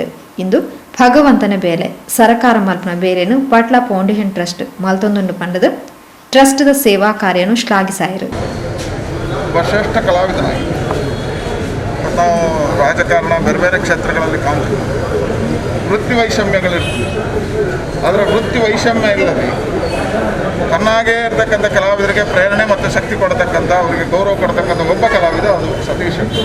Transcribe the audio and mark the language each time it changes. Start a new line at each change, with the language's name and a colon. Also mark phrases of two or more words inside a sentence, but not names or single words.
Tulu: ಇಂದು ಭಗವಂತನ ಬೇಲೆ ಸರಕಾರ ಮಲ್ಪನ ಬೇಲೆನು ಪಟ್ಲ ಫೌಂಡೇಶನ್ ಟ್ರಸ್ಟ್ ಮಲ್ತೊಂದುಂಡು ಪಂಡದು ಟ್ರಸ್ಟ್ದ ಸೇವಾ ಕಾರ್ಯನು ಶ್ಲಾಘಿಸಾಯರು.
Kannada: ಶ್ರೇಷ್ಠ ಕಲಾವಿದನಾಗಿ ನಾವು ರಾಜಕಾರಣ ಬೇರೆ ಬೇರೆ ಕ್ಷೇತ್ರಗಳಲ್ಲಿ ಕಾಣ್ತೀವಿ. ವೃತ್ತಿ ವೈಷಮ್ಯಗಳಿರ್ತದೆ. ಅದರ ವೃತ್ತಿ ವೈಷಮ್ಯ ಇಲ್ಲದೆ ತನ್ನಾಗೇ ಇರ್ತಕ್ಕಂಥ ಕಲಾವಿದರಿಗೆ ಪ್ರೇರಣೆ ಮತ್ತು ಶಕ್ತಿ ಕೊಡತಕ್ಕಂಥ, ಅವರಿಗೆ ಗೌರವ ಕೊಡ್ತಕ್ಕಂಥ ಒಬ್ಬ ಕಲಾವಿದ ಅದು ಸತೀಶ್ ಶೆಟ್ಟಿ.